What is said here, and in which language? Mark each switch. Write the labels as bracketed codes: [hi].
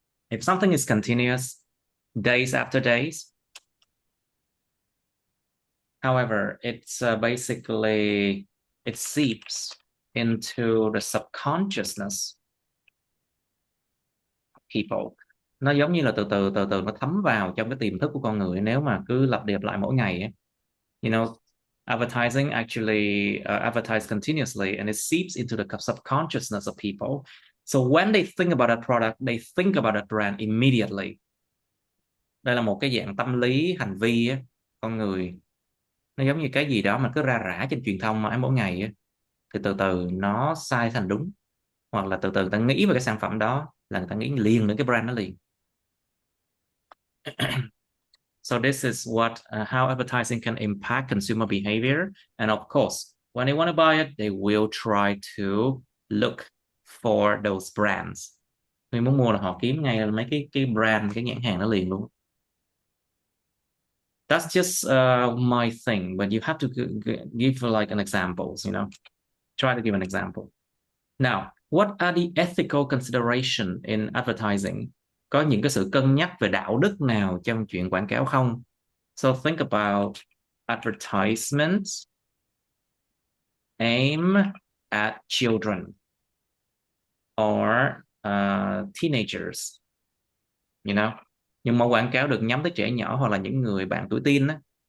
[en] If something is continuous, days after days, however, it's basically, it seeps into the subconsciousness of people. [vi] Nó giống như là từ từ nó thấm vào trong cái tiềm thức của con người nếu mà cứ lặp đi lặp lại mỗi ngày ấy. [en] You know, advertising actually advertise continuously and it seeps into the subconsciousness of people. So when they think about a product, they think about a brand immediately. [vi] Đây là một cái dạng tâm lý hành vi á, con người nó giống như cái gì đó mà cứ ra rã trên truyền thông mãi mỗi ngày á, thì từ từ nó sai thành đúng, hoặc là từ từ người ta nghĩ về cái sản phẩm đó là người ta nghĩ liền đến cái brand nó liền. [en] So this is what how advertising can impact consumer behavior, and of course when they want to buy it they will try to look for those brands. [vi] Khi muốn mua là họ kiếm ngay mấy cái brand, cái nhãn hàng nó liền luôn. [en] That's just my thing, but you have to give like an examples, you know, try to give an example. Now, what are the ethical consideration in advertising? [vi] Có những cái sự cân nhắc về đạo đức nào trong chuyện quảng cáo không? [en] So think about advertisements aim at children or teenagers, you know. [vi] Nhưng mà quảng cáo được nhắm tới trẻ nhỏ hoặc là những người bạn tuổi teen á.